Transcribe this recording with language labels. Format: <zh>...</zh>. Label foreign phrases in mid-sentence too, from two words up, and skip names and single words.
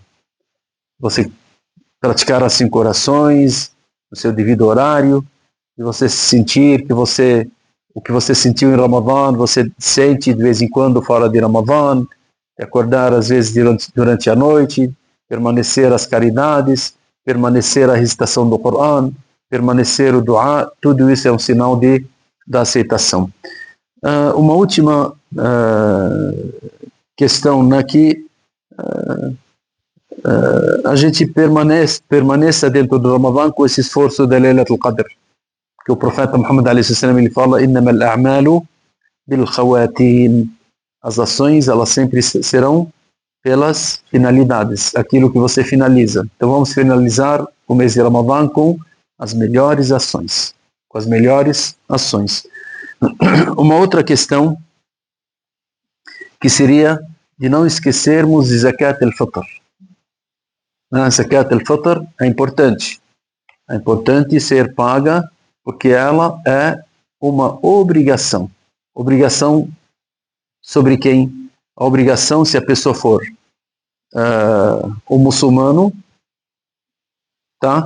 <pt>Você praticar as 5 orações, no seu devido horário, e você sentir que o que você sentiu em Ramadã, você sente de vez em quando fora de Ramadã, acordar às vezes durante a noite, permanecer as caridades, permanecer a recitação do Corão, permanecer o dua, tudo isso é um sinal da aceitação. Uma última questão, né, que a gente permaneça dentro do Ramadã com esse esforço da Laylatul Qadr. Porque o profeta Muhammad a.s. ele fala:</pt> <ar>"إنما الأعمال بالخواتيم."</ar> <pt>As ações, elas sempre serão pelas finalidades, aquilo que você finaliza. Então vamos finalizar o mês de Ramadã com as melhores ações, com as melhores ações. Uma outra questão que seria de não esquecermos de</pt> <ar>زكاة الفطر. زكاة الفطر</ar> <pt>é importante ser paga, porque ela é uma obrigação. Obrigação sobre quem? A obrigação se a pessoa for um muçulmano, tá?</pt>